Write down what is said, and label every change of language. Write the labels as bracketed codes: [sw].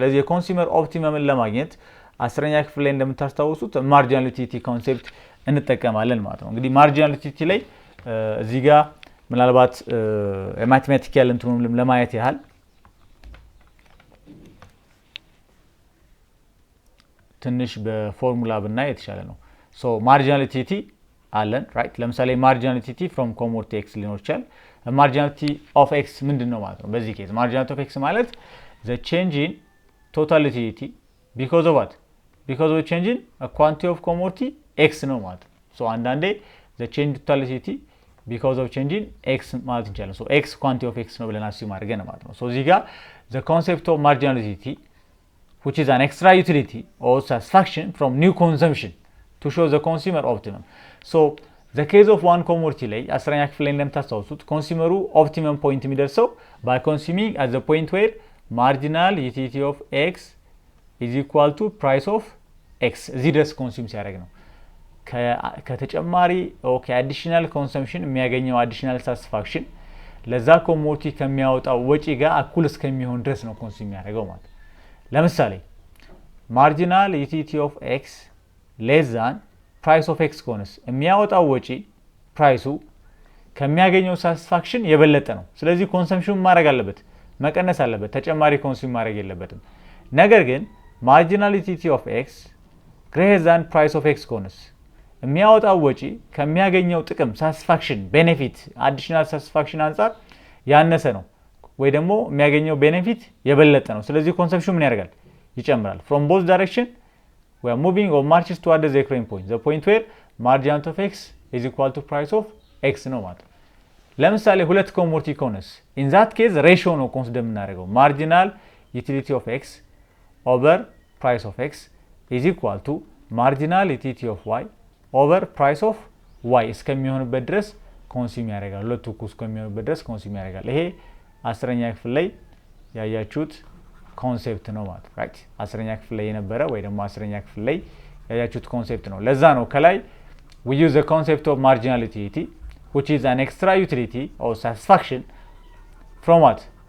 [am] ስለዚህ የኮንሱመር ኦፕቲመምን ለማግኘት 10ኛ ክፍል ላይ እንደምታስታውሱት ማርጂናል ዩቲሊቲ ኮንሴፕት እንጠቀማለን ማለት ነው። እንግዲህ ማርጂናል ዩቲሊቲ ላይ እዚህ ጋር ምናልባት ማቴማቲካል እንትኑን ለማየት ያህል ትንሽ በፎርሙላ ብናይ የተሻለ ነው። ሶ ማርጂናል ዩቲሊቲ አለን ራይት። ለምሳሌ ማርጂናል ዩቲሊቲ ፍሮም ኮሞዲቲ ኤክስ ሊኖር ይችላል። ማርጂናል ዩቲሊቲ ኦፍ ኤክስ ምንድነው ማለት ነው? በዚህ ኬዝ [en] ማርጂናል ዩቲሊቲ ኦፍ ኤክስ [am] ማለት [en] the change in total utility because of what? because of change in a quantity of commodity x [am] ነው ማለት ነው። ሶ አንዳንዴ [en] the change in total utility because of change in x [am] ማለት እንችላለን። ሶ [en] x quantity of x [am] ነው ብለን አስዩም አድርገን ማለት ነው። ሶ እዚህ ጋር [en] the concept of marginal utility which is an extra utility or satisfaction from new consumption to show the consumer optimum. so the case of one commodity [am] ላይ 10ኛ ክፍል ላይ እንደምታስታውሱት ኮንሱመሩ ኦፕቲመም ፖይንት የሚደርሰው [en] by consuming at the point where marginal utility of x is equal to price of x [am] እዚህ ድረስ ኮንሱም ሲያደርግ ነው። ከተጨማሪ ኦኬ አዲሽናል ኮንሰምፕሽን የሚያገኘው አዲሽናል ሳቲስፋክሽን ለዛ ኮሞዲቲ ከሚያወጣው ወጪ ጋር እኩል እስከሚሆን ድረስ ነው ኮንሱም የሚያደርገው ማለት። ለምሳሌ ማርጂናል ዩቲሊቲ ኦፍ ኤክስ ሌስ ዛን ፕራይስ ኦፍ ኤክስ ከሆነስ የሚያወጣው ወጪ ፕራይሱ ከሚያገኘው ሳቲስፋክሽን የበለጠ ነው። ስለዚህ ኮንሰምፕሽን ማድረግ አለበት፣ መቀነስ አለበት፣ ተጨማሪ ኮንሱም ማድረግ የለበትም። ነገር ግን ማርጂናል ዩቲሊቲ ኦፍ ኤክስ ግሬተር ዛን ፕራይስ ኦፍ ኤክስ ከሆነስ የሚያወጣው ወጪ ከሚያገኘው ጥቅም ሳቲስፋክሽን ቤኔፊት አዲሽናል ሳቲስፋክሽን አንፃር ያነሰ ነው ወይ ደግሞ የሚያገኘው ቤኔፊት የበለጠ ነው። ስለዚህ ኮንሰምፕሽን ምን ያደርጋል? ይጨምራል። [en] from both direction we are moving or marches toward the equilibrium point, the point where marginal of x is equal to price of x [am] ነው ማለት። ለምሳሌ ሁለት ኮሞዲቲ ከሆነስ in that case ሬሽዮ ነው ኮንሲደር የምናደርገው [en] marginal utility of x over price of x is equal to marginal utility of y over price of y [am] እስከሚሆንበት ድረስ ኮንሱም ያደርጋል። ሁለቱ እኩል እስከሚሆንበት ድረስ ኮንሱም ያደርጋል። ይሄ 10ኛ ክፍል ላይ ያያችሁት ኮንሴፕት ነው ማለት ራይት። 10ኛ ክፍል ላይ የነበረ ወይ ደግሞ 10ኛ ክፍል ላይ ያያችሁት ኮንሴፕት ነው። ለዛ ነው ከላይ [en] we use the concept of marginal utility which is an extra utility or satisfaction from what?